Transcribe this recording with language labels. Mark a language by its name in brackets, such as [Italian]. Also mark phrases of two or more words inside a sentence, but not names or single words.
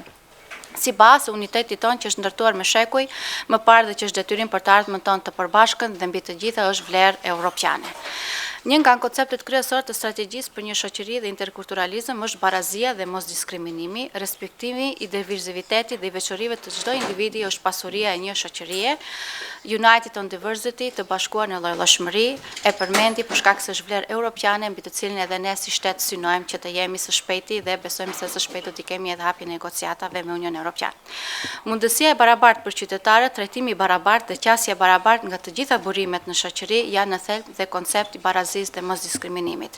[Albanian] Si bazë unitetit tonë që është ndërtuar me shekuj, më parë dhe që është detyrim për të ardhmen tonë të përbashkën dhe mbi të gjitha është vlerë europiane. Një nga konceptet kryesore të strategjisë për një shoqëri dhe interkulturalizëm është barazia dhe mosdiskriminimi, respektimi i diverzitetit dhe i veçorive të çdo individi është pasuria e një shoqërie. [English] United on Diversity, [Albanian] të bashkuar në llojshmëri, e përmendi për shkak se është vlerë europiane mbi të cilin edhe ne si shtet synojmë që të jemi së shpejti dhe besojmë se së shpejti do të kemi edhe hapjen e negociatave me Unionin Evropian. Mundësia e barabartë për qytetarët, trajtimi i barabartë dhe qasja e barabartë nga të gjitha burimet në shoqëri janë në thelb dhe koncepti barazisë dhe mosdiskriminimit.